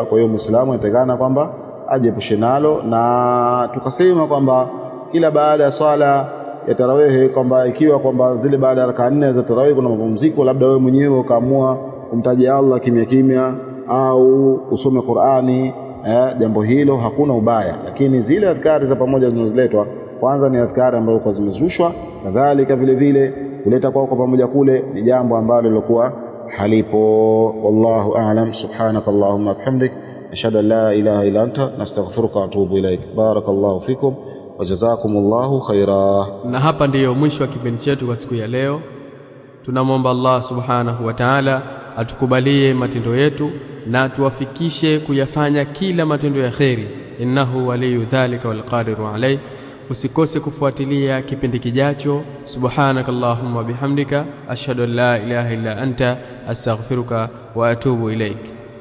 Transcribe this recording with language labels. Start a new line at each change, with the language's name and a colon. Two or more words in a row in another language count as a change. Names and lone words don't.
Swahili: Kwa hiyo Muislamu anatakana kwamba ajiepushe nalo, na tukasema kwamba kila baada ya swala ya tarawih, kwamba ikiwa kwamba zile baada ya rakaa 4 za tarawih kuna mapumziko, labda wewe mwenyewe ukaamua kumtaja Allah kimya kimya au usome Qur'ani, jambo hilo hakuna ubaya. Lakini zile adhkari za pamoja zinazoletwa, kwanza ni adhkari ambazo kwa zimezushwa, kadhalika vile vile kuleta kwa pamoja kule ni jambo ambalo lilikuwa halipo.
Arabic: والله أعلم. سبحانك اللهم وبحمدك أشهد أن لا إله إلا أنت نستغفرك وأتوب إليك. بارك الله فيكم وجزاكم الله خيرا.
Swahili: Na hapa ndiyo mwisho wa kipindi chetu kwa siku ya leo. Tunamwomba Allah
Arabic: سبحانه وتعالى
Swahili: atukubalie matendo yetu na tuwafikishe kuyafanya kila matendo ya kheri.
Arabic: إنه ولي ذلك والقادر عليه.
Swahili: Usikose kufuatilia kipindi kijacho.
Arabic: سبحانك اللهم وبحمدك أشهد أن لا إله إلا أنت أستغفرك وأتوب إليك.